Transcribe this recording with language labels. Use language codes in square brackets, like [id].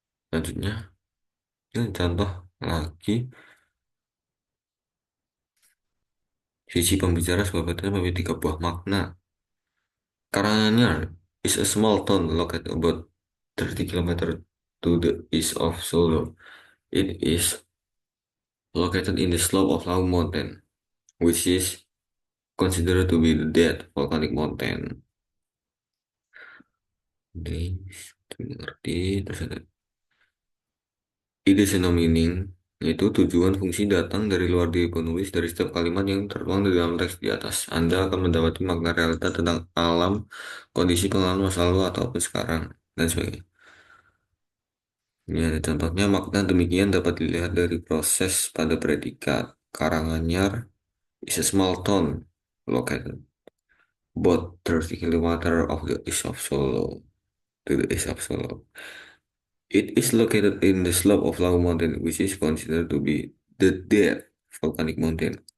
[id] Selanjutnya, ini contoh lagi, sisi pembicara sebuah kata memiliki tiga buah makna. [en] Karanganyar is a small town located about 30 kilometers to the east of Solo. It is located in the slope of Lawu Mountain, which is considered to be the dead volcanic mountain. [id] Ini ngerti. Terus ada ide no meaning, yaitu tujuan fungsi datang dari luar diri penulis dari setiap kalimat yang tertuang di dalam teks di atas. Anda akan mendapati makna realita tentang alam, kondisi pengalaman masa lalu ataupun sekarang, dan sebagainya. Ini ada contohnya, makna demikian dapat dilihat dari proses pada predikat. [en] Karanganyar is a small town located about 30 kilometers of the east of Solo. To the east of Solo. It is located in the slope of Lawu Mountain, which is considered to be the dead volcanic mountain.